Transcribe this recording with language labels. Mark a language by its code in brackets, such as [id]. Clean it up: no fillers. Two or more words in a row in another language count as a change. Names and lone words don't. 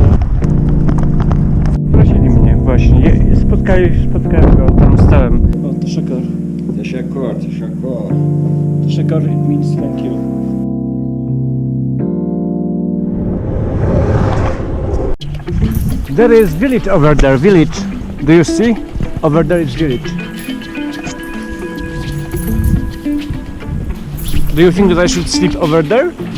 [pl] Prosili mnie właśnie, spotkałem go, tam stałem. [tr] O, teşekkür. Teşekkür, teşekkür. Teşekkür, [en] it means thank you. There is village over there, village. Do you see? Over there is village. Do you think that I should sleep over there?